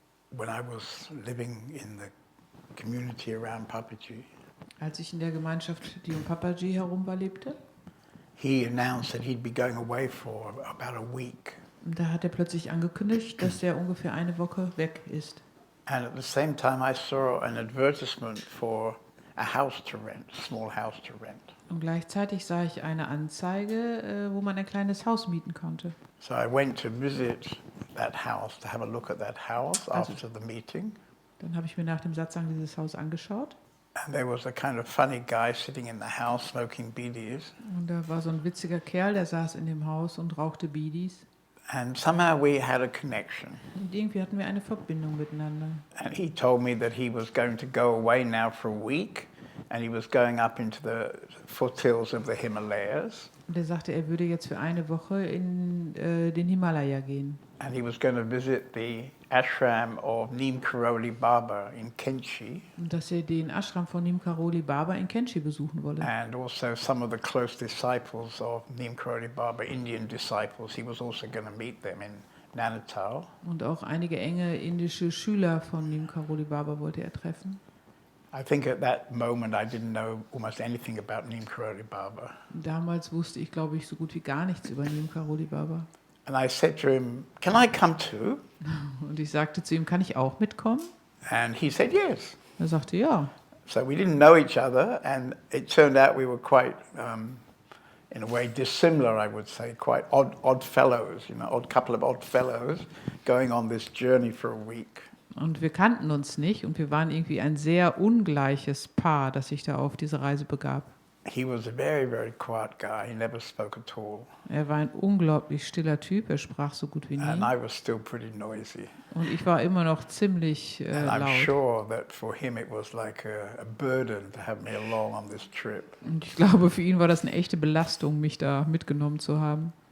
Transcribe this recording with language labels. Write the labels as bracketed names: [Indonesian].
[English] when I was living in the community around Papaji, [German] als ich in der Gemeinschaft, die um Papaji herum war, lebte, [English] he announced that he'd be going away for about a week. [German] da hat er plötzlich angekündigt, dass er ungefähr eine Woche weg ist. [English] And at the same time I saw an advertisement for a house to rent, a small house to rent. [German] Und gleichzeitig sah ich eine Anzeige, wo man ein kleines Haus mieten konnte. [English] So I went to visit that house, to have a look at that house [German] Also- [English] after the meeting. [German] Dann habe ich mir nach dem Satsang dieses Haus angeschaut. [English] And there was a kind of funny guy sitting in the house smoking bidis. [German] Und da war so ein witziger Kerl, der saß in dem Haus und rauchte Bidis. [English] And somehow we had a connection. [German] Und irgendwie hatten wir eine Verbindung miteinander. [English] And he told me that he was going to go away now for a week, and he was going up into the foothills of the Himalayas, [German] Und er sagte, er würde jetzt für eine Woche in den Himalaya gehen. [English] and he was going to visit the ashram of Neem Karoli Baba in Kenchi, [German] Und dass er den Ashram von Neem Karoli Baba in Kenchi besuchen wolle. [English] and also some of the close disciples of Neem Karoli Baba, Indian disciples. He was also going to meet them in Nainital. [German] Und auch einige enge indische Schüler von Neem Karoli Baba wollte er treffen. [English] I think at that moment I didn't know almost anything about Neem Karoli Baba. [German] Damals wusste ich, glaube ich, so gut wie gar nichts über Neem Karoli Baba. [English] And I said to him, "Can I come too?" [German] Und ich sagte zu ihm, kann ich auch mitkommen? [English] And he said yes. [German] Er sagte, ja. [English] So we didn't know each other, and it turned out we were quite, in a way, dissimilar, I would say, quite odd fellows, odd couple of odd fellows going on this journey for a week. [German] Und wir kannten uns nicht und wir waren irgendwie ein sehr ungleiches Paar, das sich da auf diese Reise begab. [English] He was a very, very quiet guy. He never spoke at all. [German] Er war ein unglaublich stiller Typ, er sprach so gut wie [English] And [German] nie. [English] I was still pretty noisy. [German] Und ich war immer noch ziemlich [English] And I'm [German] laut. [English] sure that for him it was like a burden to have me along on this trip. [German] Und ich glaube, für ihn war das eine echte Belastung, mich da mitgenommen zu haben.